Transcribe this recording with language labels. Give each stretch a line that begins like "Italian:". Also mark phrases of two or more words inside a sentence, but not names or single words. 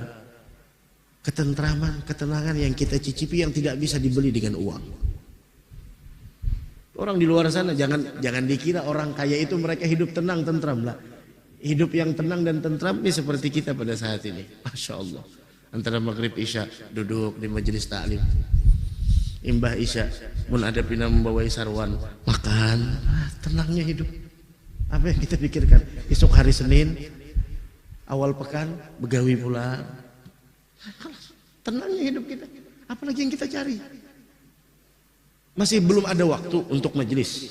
Indonesian: Ketentraman, ketenangan yang kita cicipi yang tidak bisa dibeli dengan uang. Orang di luar sana jangan dikira orang kaya itu mereka hidup tenang, tentram lah. Hidup yang tenang dan tentram ini seperti kita pada saat ini. Masya Allah. Antara maghrib isya duduk di majelis taklim.
Banjar: Imbah isya mun ada pina membawai sarwan makan, tenangnya hidup.
Indonesian: Apa yang kita pikirkan? Esok hari Senin awal pekan begawi pula. Tenangnya hidup kita. Apalagi yang kita cari? Masih belum ada waktu untuk majelis.